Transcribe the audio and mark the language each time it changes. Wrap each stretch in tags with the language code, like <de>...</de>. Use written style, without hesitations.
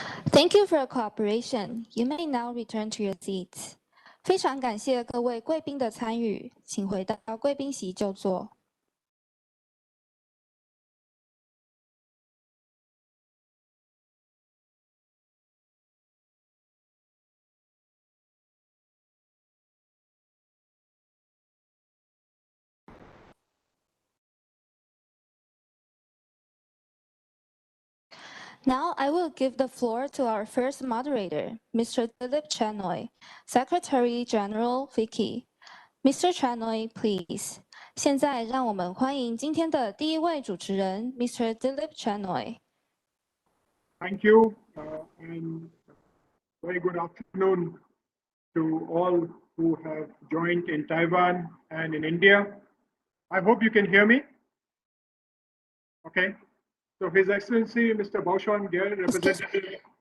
<en>Thank you for your cooperation. You may now return to your seats.</en> <zh>非常感谢各位贵宾的参与，请回到贵宾席就坐。</zh> <en>Now I will give the floor to our first moderator, Mr. Dilip Chanoy, Secretary General Vicky. Mr. Chanoy, please.</en> <zh>现在让我们欢迎今天的第一位主持人 Mr.</zh> <en>Dilip Chanoy. Thank you, and very good afternoon to all who have joined in Taiwan and in India. I hope you can hear me. Okay. So His Excellency Mr. Baoshan Gare, representative.</en>